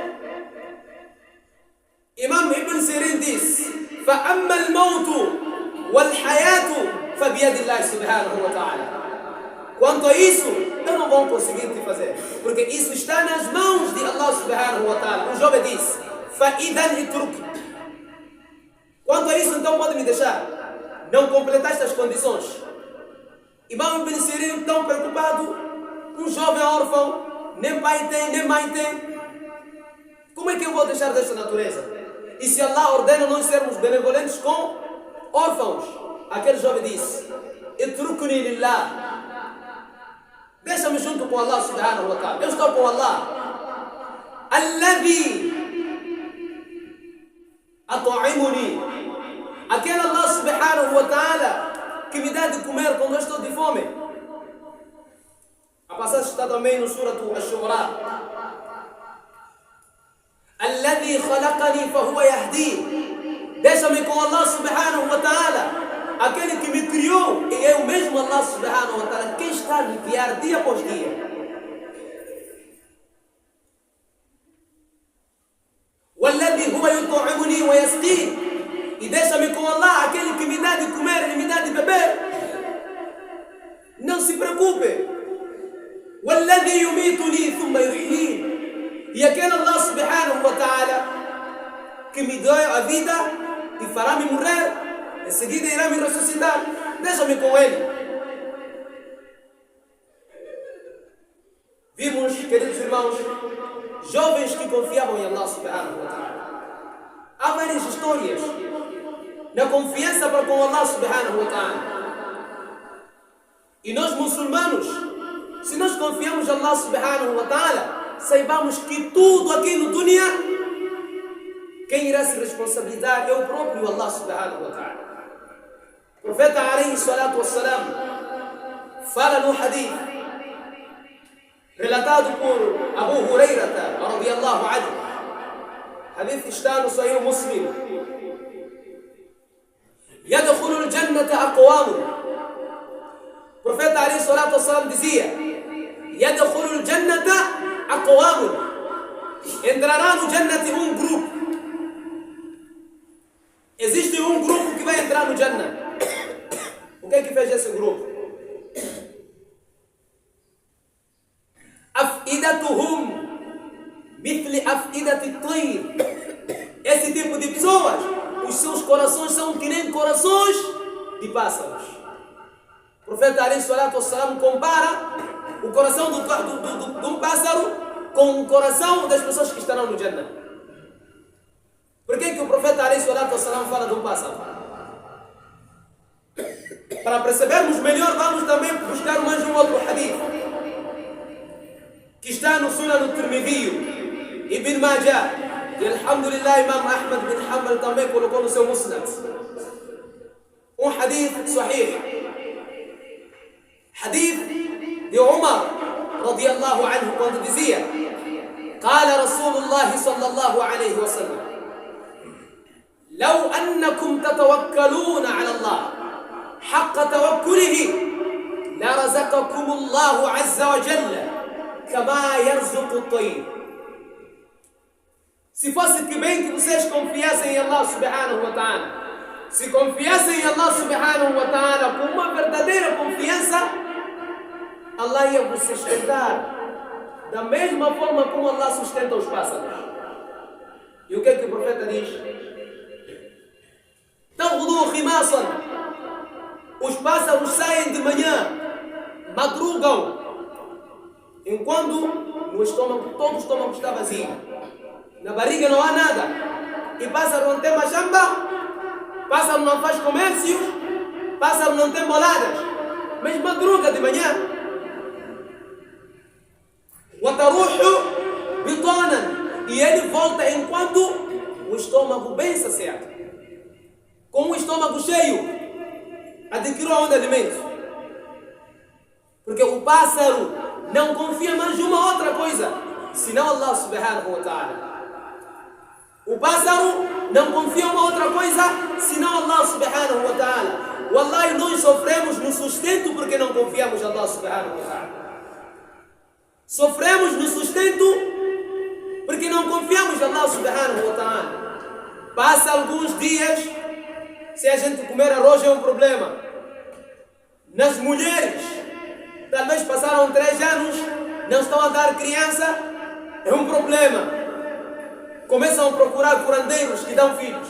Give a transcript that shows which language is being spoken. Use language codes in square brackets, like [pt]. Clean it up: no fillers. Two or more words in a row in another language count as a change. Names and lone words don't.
[ar] Imam Ibn Sirin disse: "فأما الموت والحياة فبيد الله سبحانه وتعالى". [pt] Quanto a isso, eu não vou conseguir te fazer, porque isso está nas mãos de Allah [ar] سبحانه وتعالى. [pt] O jovem disse: [ar] "فإذن اترك". [pt] Quanto a isso, então pode me deixar. Não completaste as condições. Imam Ibn Sirin, tão preocupado, um jovem órfão, nem pai tem, nem mãe tem. Como é que eu vou deixar desta natureza? E se Allah ordena nós sermos benevolentes com órfãos? Aquele jovem disse: [ar] "اتركني لله". [pt] Deixa-me junto com Allah [ar] سبحانه وتعالى. [pt] Eu estou com Allah. [ar] الذي أطعمني. [pt] Aquele Allah [ar] سبحانه وتعالى [pt] que me dá de comer quando eu estou de fome. A passagem está também no Surah Ash-Shura. [ar] الذي خلقني فهو يهدي. [pt] Deixa-me com Allah [ar] سبحانه وتعالى. [pt] Aquele que me criou, e é o mesmo Allah [ar] سبحانه وتعالى, [pt] quem está a me guiar dia após dia. [ar] والذي هو يطعمني ويسقين. [pt] E deixa-me com Allah, aquele que me dá de comer e me dá de beber. Não se preocupe. [ar] والذي يميتني ثم يحيين. [pt] E aquele Allah [ar] سبحانه وتعالى [pt] que me deu a vida e fará me morrer, em seguida irá me ressuscitar. Deixa-me com ele. Vimos, queridos irmãos, jovens que confiavam em Allah [ar] سبحانه وتعالى. [pt] Há várias histórias na confiança para com Allah [ar] سبحانه وتعالى. [pt] E nós muçulmanos, se nós confiamos em Allah [ar] سبحانه وتعالى, [pt] saibamos que tudo aqui no dunya, quem irá se responsabilizar é o próprio Allah [ar] سبحانه وتعالى. [pt] O profeta [ar] عليه الصلاة والسلام [pt] fala no hadith relatado por Abu Hurairah [ar] رضي الله عنه. [pt] Hadith está no Sahih Muslim. [ar] يدخل الجنة أقوام. [pt] O profeta [ar] عليه الصلاة والسلام dizia: يدخل الجنة أقوام. [pt] Entrará no Jannati um grupo. Existe um grupo que vai entrar no Jannah. O que é que fez esse grupo? [ar] أفئدتهم مثل أفئدة الطير. [pt] Esse tipo de pessoas, os seus corações são que nem corações de pássaros. O profeta [ar] عليه الصلاة والسلام [pt] compara o coração de um pássaro com o coração das pessoas que estarão no Jannah. Por que o profeta [ar] عليه الصلاة والسلام [pt] fala de um pássaro? Para percebermos melhor, vamos também buscar mais um outro hadith que está no Sunan al-Tirmidhi, Ibn Majah, e alhamdulillah Imam Ahmad bin Hanbal também colocou no seu Musnad. Um [ar] حديث صحيح, [pt] hadith de Umar [ar] رضي الله عنه, [pt] quando dizia: [ar] قال رسول الله صلى الله عليه وسلم, لو أنكم تتوكلون على الله حق توكله لرزقكم الله عز وجل كما يرزق الطير. [pt] Se fosse que bem que vocês confiassem em Allah [ar] سبحانه وتعالى, [pt] se confiassem em Allah [ar] سبحانه وتعالى [pt] com uma verdadeira confiança, Allah ia vos sustentar da mesma forma como Allah sustenta os pássaros. E o que é que o profeta diz? [ar] تغدو خماصا. [pt] Os pássaros saem de manhã, madrugam, enquanto no estômago, todo o estômago está vazio, na barriga não há nada, e pássaro não tem machamba, pássaro não faz comércio, pássaro não tem boladas, mas madruga de manhã. [ar] وَتَرُوحُ بِطَانًا. [pt] E ele volta enquanto o estômago bem saciado, com o estômago cheio, adquiriu onde alimento. Porque o pássaro não confia mais em uma outra coisa senão Allah [ar] سبحانه وتعالى. [pt] O pássaro não confia em uma outra coisa senão Allah [ar] سبحانه وتعالى. [pt] Wallahi, nós sofremos no sustento porque não confiamos em Allah [ar] سبحانه وتعالى. [pt] Sofremos no sustento porque não confiamos em Allah [ar] سبحانه وتعالى. [pt] Passa alguns dias, se a gente comer arroz é um problema. Nas mulheres, talvez passaram 3 anos, não estão a dar criança, é um problema. Começam a procurar curandeiros que dão filhos.